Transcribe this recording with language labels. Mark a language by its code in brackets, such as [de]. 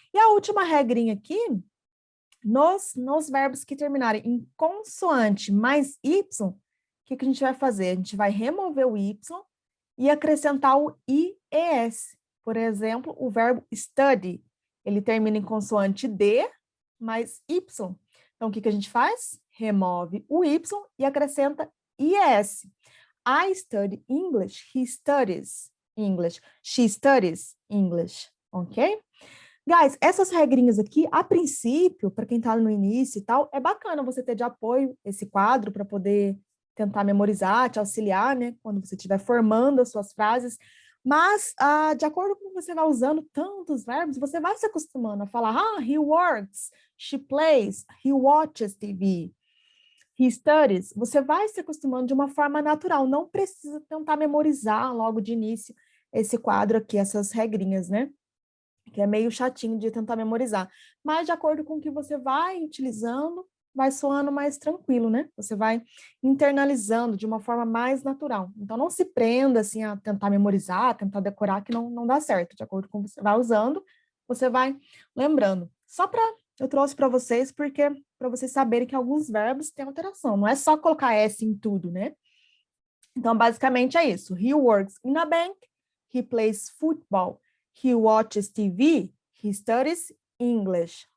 [pt] E a última regrinha aqui, nos verbos que terminarem em consoante mais Y, o que a gente vai fazer? A gente vai remover o Y e acrescentar o IES. Por exemplo, o verbo study, ele termina em consoante D mais Y. Então, o que a gente faz? Remove o Y e acrescenta IES. [en] I study English, he studies English, she studies English, ok? [pt] Guys, essas regrinhas aqui, a princípio, para quem está no início e tal, é bacana você ter de apoio esse quadro para poder tentar memorizar, te auxiliar, né? Quando você estiver formando as suas frases. Mas, de acordo com você vai usando tantos verbos, você vai se acostumando a falar, [en] he works, she plays, he watches TV, he studies. [pt] Você vai se acostumando de uma forma natural, não precisa tentar memorizar logo de início esse quadro aqui, essas regrinhas, né? Que é meio chatinho de tentar memorizar. Mas, de acordo com o que você vai utilizando, vai soando mais tranquilo, né? Você vai internalizando de uma forma mais natural. Então, não se prenda, assim, a tentar memorizar, tentar decorar, que não dá certo. De acordo com o que você vai usando, você vai lembrando. Eu trouxe para vocês, porque para vocês saberem que alguns verbos têm alteração. Não é só colocar S em tudo, né? Então, basicamente é isso. [en] He works in a bank, he plays football, he watches TV, he studies English.